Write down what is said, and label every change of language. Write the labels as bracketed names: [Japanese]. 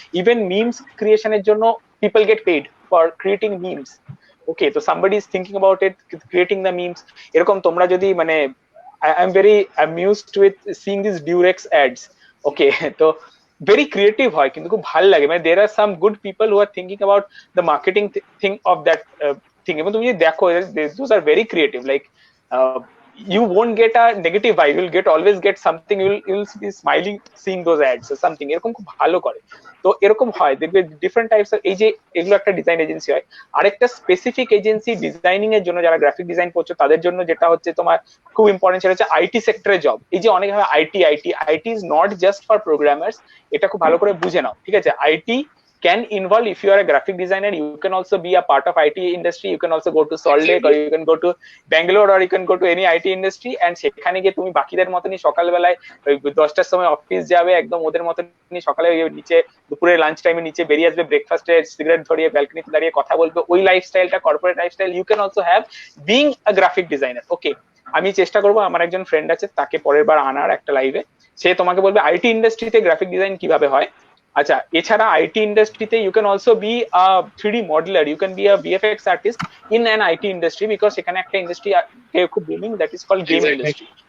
[English] even memes [Bangla] ক্রিয়েশনের জন্য [English] People get paid for creating memes. Okay, তো somebody is thinking about it, creating the memes. [Bangla] এরকম তোমরা যদি মানে [English] I am very amused with seeing this Durex ads. [Bangla] ওকে, তো [English] very creative [Bangla] হয়, কিন্তু খুব ভালো লাগে। [English] মানে there are some good people who are thinking about the marketing thing of that thing, [Bangla] এবং তুমি যদি দেখো [English] those are very creative, like you won't get a negative vibe, you'll always get something, you'll be smiling seeing those ads or something, [Bangla] এরকম খুব ভালো করে। তো এরকম হয়, দেখবে ডিফারেন্ট টাইপস। এই যে এগুলো একটা ডিজাইন এজেন্সি হয়। আরেকটা স্পেসিফিক এজেন্সি ডিজাইনিং এর জন্য, যারা গ্রাফিক ডিজাইন করছো তাদের জন্য, যেটা হচ্ছে তোমার খুব ইম্পর্টেন্ট, সেটা হচ্ছে আইটি সেক্টরে জব। এই যে অনেক IT [English] is not just for programmers, [Bangla] এটা খুব ভালো করে বুঝে নাও, ঠিক আছে? [English] IT can involve, if you are a graphic designer, you can also be a part of IT industry, you can also go to Salt Lake, or you can go to Bangalore, or you can go to any IT industry, and [Bangla] সেখানে গিয়ে তুমি বাকিদের মতনই সকালবেলায় 10টার সময় office যাবে, একদম ওদের মতনই সকালে নিচে দুপুরে লাঞ্চ টাইমে নিচে বেরিয়ে আসবে, ব্রেকফাস্টে সিগারেট ধরিয়ে ব্যালকনিতে দাঁড়িয়ে কথা বলবে। [English] ওই লাইফস্টাইলটা corporate lifestyle you can also have being a graphic designer. [Bangla] ওকে, আমি চেষ্টা করবো, আমার একজন ফ্রেন্ড আছে, তাকে পরের বার আনার একটা লাইভে। সে তোমাকে বলবে আইটি ইন্ডাস্ট্রিতে গ্রাফিক ডিজাইন কিভাবে হয়, আচ্ছা, এছাড়া আইটি ইন্ডাস্ট্রিতে [English] you can also be a 3D modeller, you can be a VFX artist in an IT industry, because [Bangla] এখানে একটা ইন্ডাস্ট্রি খুব booming, [English] That is called game industry.